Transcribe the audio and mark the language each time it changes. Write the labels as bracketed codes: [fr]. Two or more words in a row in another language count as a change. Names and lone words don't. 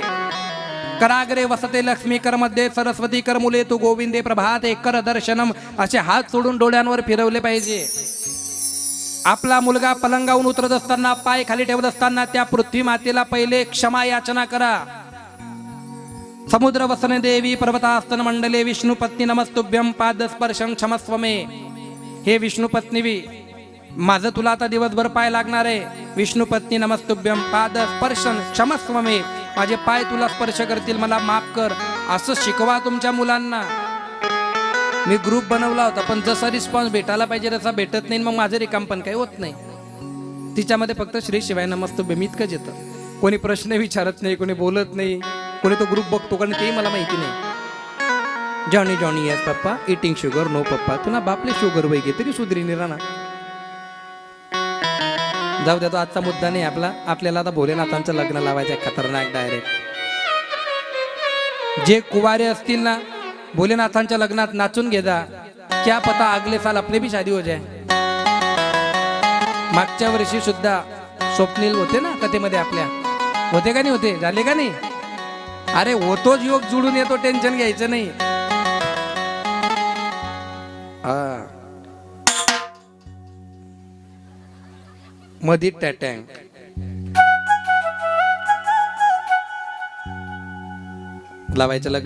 [sa] कराग्रे वसते लक्ष्मी कर मध्ये सरस्वती कर मुले तू गोविंदे प्रभाते कर दर्शनम, [mr] असे हात सोडून डोळ्यांवर फिरवले पाहिजे. आपला मुलगा पलंगावून उतरत असताना, पाय खाली ठेवत असताना त्या पृथ्वी मातेला पहिले क्षमा याचना करा. [sa] समुद्र वसने देवी पर्वतास्तन मंडले विष्णू पत्नी नमस्तुभ्यम पाद स्पर्शं क्षमस्व मे. [mr] हे विष्णू पत्नीवी, माझं तुला आता दिवसभर पाय लागणार आहे. [sa] विष्णू पत्नी नमस्तुभ्यम पाद स्पर्शं क्षमस्व मे. [mr] माझे पाय तुला स्पर्श करतील, मला माफ कर. असं शिकवा तुमच्या मुलांना. मी ग्रुप बनवला होता, पण जसा रिस्पॉन्स भेटायला पाहिजे तसा भेटत नाही. मग माझं रिकाम पण काही होत नाही. तिच्यामध्ये फक्त [sa] श्री शिवाय नमस्तुभ्यम [mr] इतकंच येतं. कोणी प्रश्न विचारत नाही, कोणी बोलत नाही, कोणी तो ग्रुप बघतो कारण तेही मला माहिती नाही. [en] Johnny Johnny yes papa eating sugar no papa, [mr] तुला बापले शुगर वैगे तरी सुधरी नाही राहणार. जाऊ द्या, तो आजचा मुद्दा नाही आपला. आपल्याला आता भोलेनाथांचं लग्न लावायचं आहे, खतरनाक डायरेक्ट. जे कुवारे असतील ना, भोलेनाथांच्या लग्नात नाचून घे जा. [hi] क्या पता अगले साल अपने भी शादी हो जाए. [mr] मागच्या वर्षी सुद्धा स्वप्नील होते ना कथेमध्ये आपल्या, होते का नाही होते, झाले का नाही? अरे होतोच योग जुळून येतो, टेन्शन घ्यायचं नाही. मधी टॅटँग लावायचं लग्न.